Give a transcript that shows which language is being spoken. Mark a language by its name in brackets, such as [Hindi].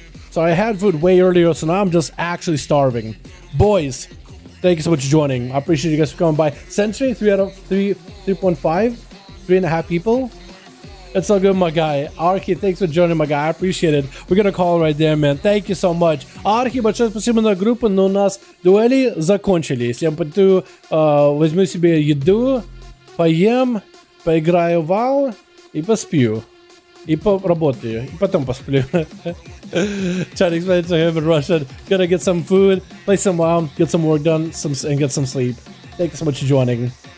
[English] So I had food way earlier, so now I'm just actually starving. Boys, thank you so much for joining. I appreciate you guys for coming by. Century, 3 out of 3.5, 3.5 people. It's all good, my guy. Arki, thanks for joining, my guy. I appreciate it. We're gonna call right there, man. Thank you so much. [Russian] Архи, большое спасибо на группу, но у нас дуэли закончились. Я пойду, возьму себе еду, поем, поиграю в WoW и посплю. И поработаю. И потом посплю. [English] Trying to explain to him in Russian. Gonna get some food, play some WoW, get some work done, and get some sleep. Thank you so much for joining.